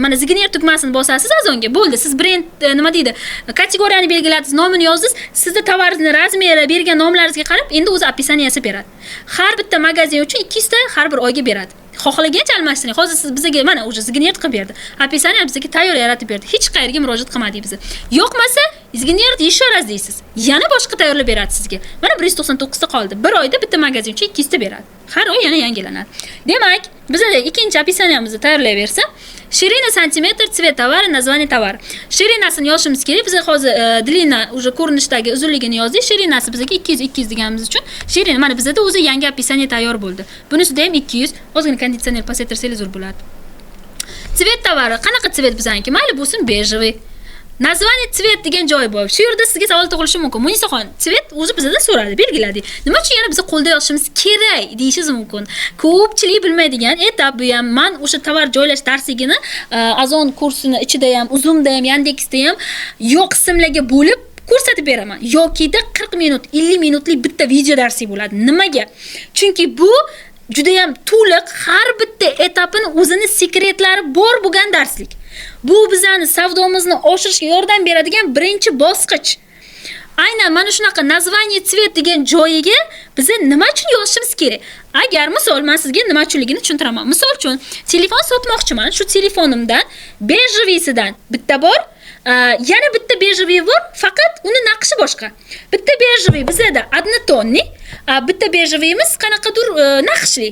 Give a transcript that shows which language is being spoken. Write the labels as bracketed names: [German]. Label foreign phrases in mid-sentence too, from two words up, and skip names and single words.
[Uzbek] Mana zignert tugmasini bosasiz azonga, bo'ldi. Siz brend nima deydi, kategoriyani belgiladingiz, nomini yozdingiz, sizning tovaringizni razmeri, bergan nomlaringizga qarab, endi o'zi описанияsi beradi. Har bitta magazin uchun 200 ta har bir oyga beradi. Xohlagancha almashtiring. Hozir siz bizga mana o'sha zignert qilib berdi. Описание bizga tayyor yaratib berdi. Hech qayerga murojaat qilmadik biz. Yo'qmasa, zignert [Russian] еще раз [Uzbek] deysiz. Yana boshqa tayyorlab beradi sizga. Mana 199 ta qoldi. Bir oyda bitta magazin uchun 200 ta beradi. Har oy yana yangilanadi. Demak, bizda ikkinchi описаниemizni tayyorlayversa, [Russian] Ширина сантиметр, цвет товара, название товара. [Uzbek] Shirinasini yozishimiz kerak. Biz hozir [Russian] длина уже [Uzbek] ko'rinishdagi uzunligini yozdik. Shirinasi bizga 200 deganimiz uchun Shirina mana bizda o'zi yangi описание tayyor bo'ldi. Bunisida ham 200. Ozgina konditsioner pasaytirsangiz zo'r bo'ladi. [Russian] Цвет товара. [Uzbek] Qanaqa цвет bizaniki? Mayli bo'lsin bejevый. [Russian] Название цвет [Uzbek] degan joy bor. Shu yerda sizga savol tug'ilishi mumkin. Munisaxon, цвет o'zi bizda so'radi, belgiladik. Nima uchun yana biz qo'lda yozishimiz kerak deyishingiz mumkin. Ko'pchilik bilmaydigan etap bu ham. Men o'sha tovar joylash darsligini Azon kursini ichida ham, Uzumda ham, Yandexda ham yo'q qismlarga bo'lib ko'rsatib beraman. Yokida 40 minut, 50 minutlik bitta video darsi bo'ladi. Nimaga? Chunki bu juda ham to'liq, har bitta etapini o'zini sekretlari bor bo'lgan darslik. Bu bizani savdomizni oshirishga yordam beradigan birinchi bosqich. Aynan mana shunaqa [Russian] название цвет [Uzbek] degan joyiga biz nima uchun yozishimiz kerak? Agar misol men sizga nima uchunligini tushuntiraman. Misol uchun telefon sotmoqchiman. Shu telefonimdan bejeviysidan bitta bor, yana bitta bejevey bor, faqat uni naqshi boshqa. Bitta bejevey bizda однотонный, bitta bejeveyimiz qanaqadir naqshli.